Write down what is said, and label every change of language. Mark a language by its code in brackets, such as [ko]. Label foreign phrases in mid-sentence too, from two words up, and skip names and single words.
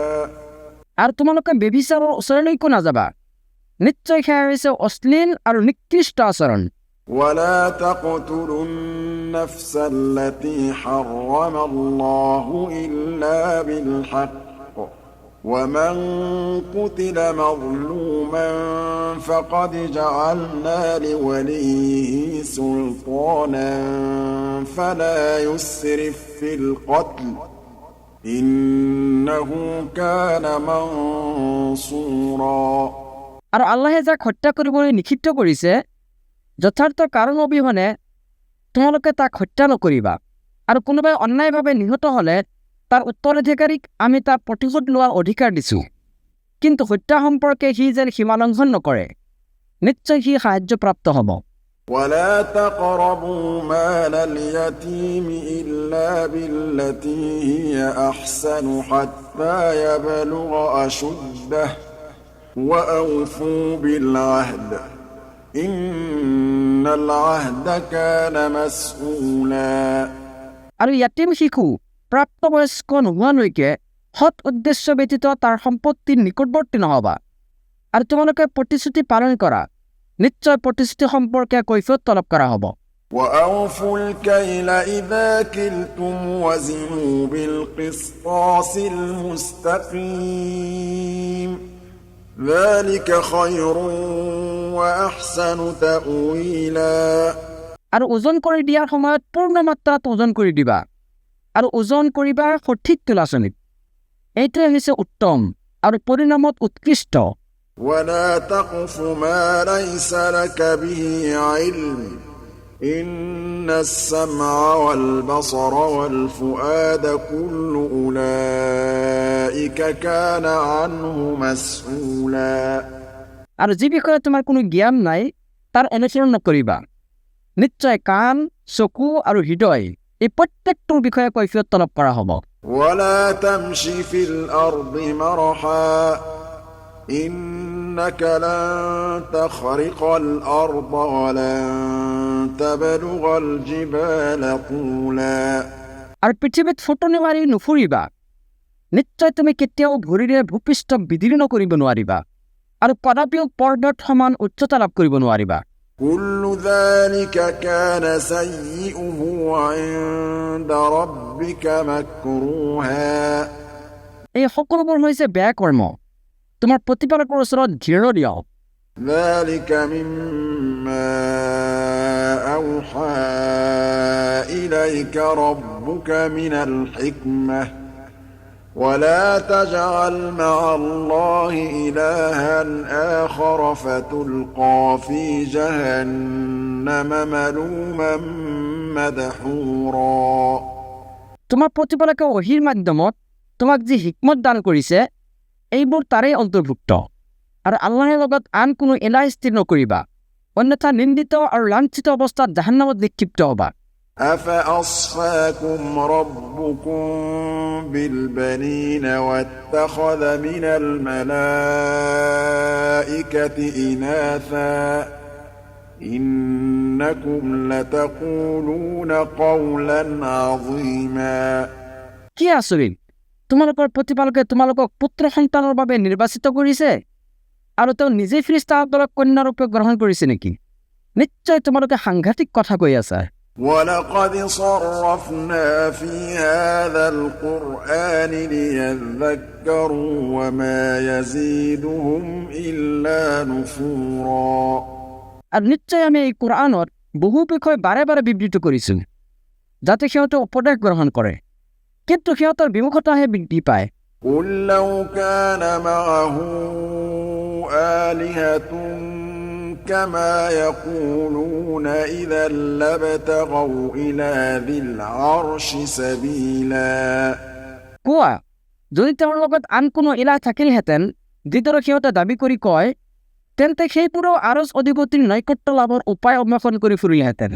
[as] আৰু তোমালোকে ব্যভিচাৰৰ ওচৰলৈকো নাযাবা নিশ্চয় সেয়া হৈছে অশ্লীল আৰু নিকৃষ্ট আচৰণ [ar] ولا تقتلوا النفس التي حرم الله إلا بالحق ومن قتل مظلوما فقد جعلنا لوليه سلطانا فلا يسرف في القتل إنه إنه كان منصورا [as] আৰু আল্লাহে যাক হত্যা কৰিবলৈ নিষিদ্ধ কৰিছে যথাৰ্থ কাৰণ অবিহনে তোমালোকে তাক হত্যা নকৰিবা আৰু কোনোবাই অন্যায়ভাৱে নিহত হ'লে তাৰ উত্তৰাধিকাৰীক আমি তাৰ প্ৰতিশোধ লোৱাৰ অধিকাৰ দিছোঁ কিন্তু হত্যা সম্পৰ্কে সি যেন সীমালংঘন নকৰে নিশ্চয় সি সাহায্যপ্ৰাপ্ত হ'ব [ar] ولا تقربوا مال اليتيم إلا بالتي هي أحسن حتى يبلغ أشده وأوفوا بالعهد إن العهد كان مسؤولا [as] আৰু ইয়াতিম শিশু প্ৰাপ্তবয়স্ক নোহোৱালৈকে সৎ উদ্দেশ্য ব্যতীত তাৰ সম্পত্তিৰ নিকটৱৰ্তী নহবা আৰু তোমালোকে প্ৰতিশ্ৰুতি পালন কৰা নিশ্চয় প্ৰতিশ্ৰুতি সম্পৰ্কে কৈফিয়ত তলব কৰা হ'ব [ar] وأوفوا الكيل إذا كلتم وزنوا بالقسطاس المستقيم ذلك خير وأحسن تأويلا [as] আৰু ওজন কৰি দিয়াৰ সময়ত পূৰ্ণ মাত্ৰাত ওজন কৰি দিবা আৰু ওজন কৰিবা সঠিক তুলাচনীত এইটোৱে হৈছে উত্তম আৰু পৰিণামত উৎকৃষ্ট [ar] ولا تقف ما ليس لك به علم إن السمع والبصر والفؤاد كل أولئك كان عنه مسؤولا [as] আৰু যি বিষয়ে তোমাৰ কোনো জ্ঞান নাই তাৰ অনুসৰণ নকৰিবা নিশ্চয় কাণ চকু আৰু হৃদয় এই প্ৰত্যেকটোৰ বিষয়ে কৈফিয়ত তলব কৰা হ'ব [ar] ولا تمش في الأرض مرحا إنك لن تخرق الأرض ولن تبلغ الجبال طولا [as] আৰু পৃথিৱীত ফুটনি মাৰি নুফুৰিবা নিশ্চয় তুমি কেতিয়াও ভৰিৰে ভূপৃষ্ঠ বিদীৰ্ণ নকৰিব নোৱাৰিবা আৰু কদাপিও পৰ্বত সমান উচ্চতা লাভ কৰিব নোৱাৰিবা [ar] كل ذلك كان سيئه عند ربك مكروها [as] এই সকলোবোৰ হৈছে বেয়া কৰ্ম তোমাৰ প্ৰতিপালকৰ ওচৰত ঘৃণনীয় [ar] ذلك مما أوحى إليك ربك من الحكمة ولا تجعل مع الله إلها آخر فتلقى في جهنم ملوما مدحورا [as] তোমাৰ প্ৰতিপালকে ওহীৰ মাধ্যমত তোমাক যি হিকমত দান কৰিছে এইবোৰ তাৰেই অন্তৰ্ভুক্ত আৰু আল্লাহৰ লগত আন কোনো ইলাহ স্থিৰ নকৰিবা অন্যথা নিন্দিত আৰু লাঞ্ছিত অৱস্থাত জাহান্নামত নিক্ষিপ্ত হ'বা [ar] أفأصفاكم ربكم بالبنين واتخذ من الملائكة إناثا إنكم لتقولون قولا عظيما [as] কি আচৰিত তোমালোকৰ প্ৰতিপালকে তোমালোকক পুত্ৰ সন্তানৰ বাবে নিৰ্বাচিত কৰিছে আৰু তেওঁ নিজে ফিৰিষ্টাসকলক কন্যাৰূপে গ্ৰহণ কৰিছে নেকি নিশ্চয় তোমালোকে সাংঘাতিক কথা কৈ আছা [ar] ولقد صرفنا في هذا القرآن ليذكروا وما يزيدهم إلا نفورا [as] আৰু নিশ্চয় আমি এই কোৰআনত বহু বিষয় বাৰে বাৰে বিবৃত কৰিছোঁ যাতে সিহঁতে উপদেশ গ্ৰহণ কৰে কিন্তু সিহঁতৰ বিমুখতাহে বৃদ্ধি পায় [ar] قل لو كان معه آلهة كما يقولون إذا لابتغوا إلى ذي العرش سبيلا [as] কোৱা যদি তেওঁৰ লগত আন কোনো ইলাহ থাকিলহেঁতেন যিদৰে সিহঁতে দাবী কৰি কয় তেন্তে সেইবোৰো আৰজ অধিপতিৰ নৈকট্য লাভৰ উপায় অন্বেষণ কৰি ফুৰিলেহেঁতেন